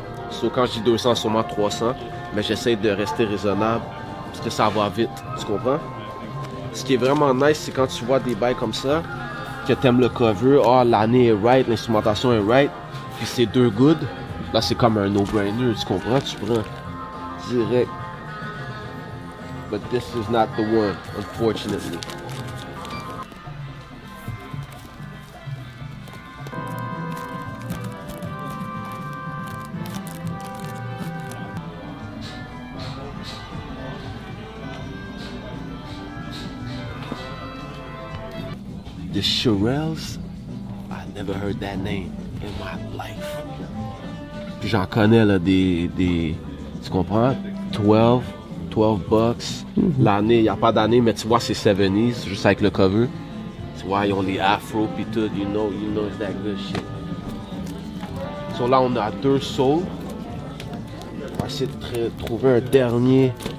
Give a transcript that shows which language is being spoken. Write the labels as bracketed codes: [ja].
[fr] So, quand je dis 200, sûrement 300. Mais j'essaie de rester raisonnable parce que ça va vite. Tu comprends? Ce qui est vraiment nice, c'est quand tu vois des bails comme ça, que t'aimes le cover, l'année est right, l'instrumentation est right, puis c'est 2 good. Là, c'est comme un no-brainer. Tu comprends? Tu prends direct. [en] But this is not the one, unfortunately. The Shirelles, I never heard that name in my life. [fr] Puis j'en connais là des tu comprends? 12 bucks. L'année, il n'y a pas d'année, mais tu vois c'est 70s, juste avec le cover. Tu vois, ils ont les afro pis tout, [en] you know it's that good shit. [fr] So là on a 2 souls. On va essayer de trouver un dernier.